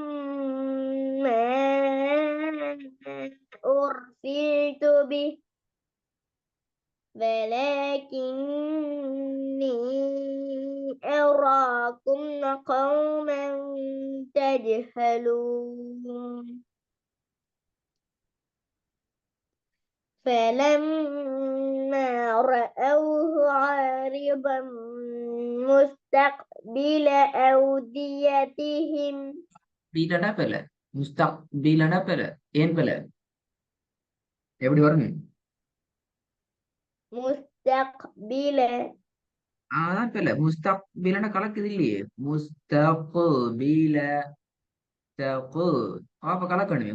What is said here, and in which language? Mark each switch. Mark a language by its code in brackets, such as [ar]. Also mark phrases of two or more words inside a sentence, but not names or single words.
[ar] ما أرسلت به ولكني أراكم قوما تجهلون فلما رأوه عارضا مستقبل أوديتهم [ta] பீலடா பெல, முஸ்தக் பீலடா பெல, ஏன் பெல எப்படி வரும்? [ar] مستقبل [ta] அதான் பெல, முஸ்தக் பீலடா கலக்குது இல்லையே. முஸ்தக் பீல தகு காப்ப கலக்கணுமே.